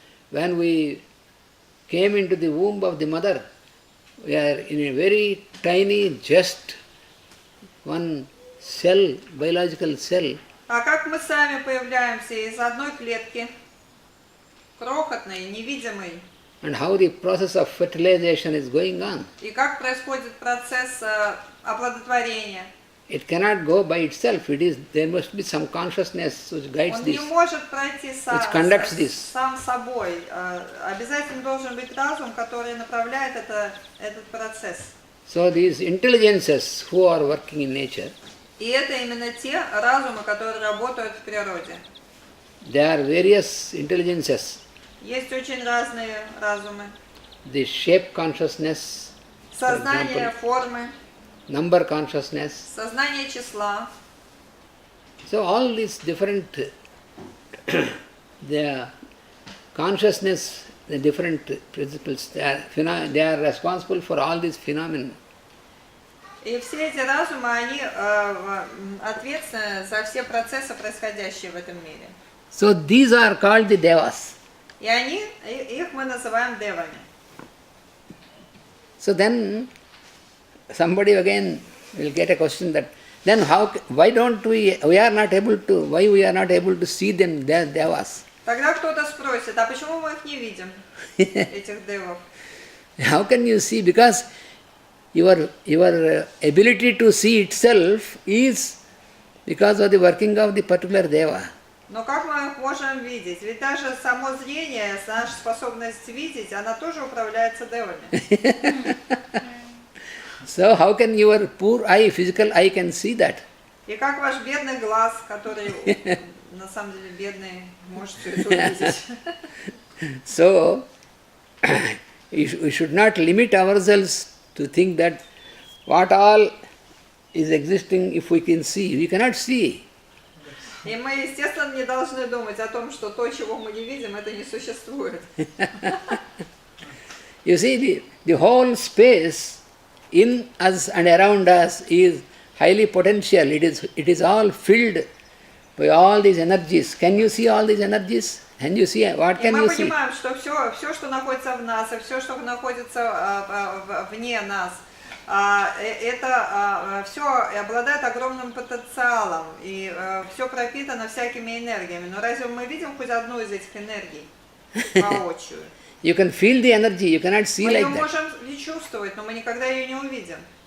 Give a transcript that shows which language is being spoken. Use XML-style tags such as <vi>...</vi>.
<en>When we came into the womb of the mother, we are in a very tiny, just one cell, biological cell.</en> <ru>А как мы сами появляемся из одной клетки, крохотной, невидимой?</ru> <en>And how the process of fertilization is going on.</en> <ru>И как происходит процесс оплодотворения?</ru> <en>It cannot go by itself. There must be some consciousness which guides</en> <ru>Он</ru> <en>this,</en> <ru>не может пройти</ru> <en>which conducts this.</en> <ru>сам собой. Обязательно должен быть разум, который направляет этот процесс.</ru> <en>So these intelligences who are working in nature,</en> <ru>И это именно те разумы, которые работают в природе.</ru> <en>there are various intelligences.</en> <ru>Есть очень разные разумы.</ru> <en>The shape consciousness, for</en> <ru>Сознание</ru> <en>example,</en> <ru>формы,</ru> <en>number consciousness.</en> <ru>сознание числа.</ru> <en>So all these different, the consciousness, the different principles, they are responsible for all these phenomena.</en> <ru>И все эти разумы, они ответственны за все процессы, происходящие в этом мире.</ru> <en>So these are called the devas.</en> <ru>И их мы называем девами.</ru> <en>So then somebody again will get a question that then why we are not able to see them, they are devas.</en> <ru>Тогда кто-то спросит, а почему мы их не видим, этих девов?</ru> <en>How can you see? Because your ability to see itself is because of the working of the particular deva.</en> <ru>Но как мы их можем видеть? Ведь даже само зрение, наша способность видеть, она тоже управляется девами.</ru> <en>So how can your poor eye, physical eye, can see that?</en> <ru>И как ваш бедный глаз, который на самом деле бедный, может все это увидеть?</ru> <en>So we should not limit ourselves to think that what all is existing if we can see. We cannot see.</en> <ru>И мы, естественно, не должны думать о том, что то, чего мы не видим, это не существует.</ru> <en>You see, the whole space in us and around us is highly potential. It is all filled by all these energies. Can you see all these energies? Can you see? What can you see?</en> <ru>И мы понимаем, что все, что находится в нас, и все, что находится вне нас, это все обладает огромным потенциалом, и все пропитано всякими энергиями. Но разве мы видим хоть одну из этих энергий воочию?</ru> <en>You can feel the energy, you cannot see like that.</en> <ru>Мы ее можем и чувствовать, но мы никогда ее не увидим.</ru>